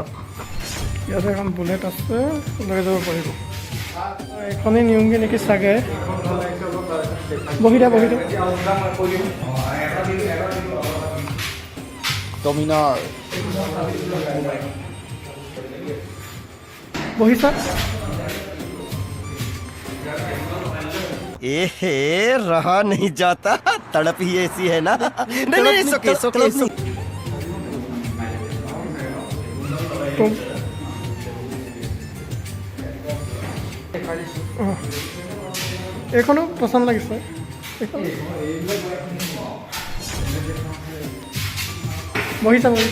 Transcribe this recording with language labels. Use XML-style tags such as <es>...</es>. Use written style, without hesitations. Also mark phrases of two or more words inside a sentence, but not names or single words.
<as>ইয়াতে এখন বুলেট আছে লৈ যাব পাৰিব এখনেই নিয়মকৈ নেকি চাগে বহি দিয়া ডমিনাৰ বহিছা</as> <hi>एहे रहा नहीं जाता तड़प ही ऐसी है ना नहीं सोके</hi> <as>এইখনো পচন্দ লাগিছে বহিছা</as>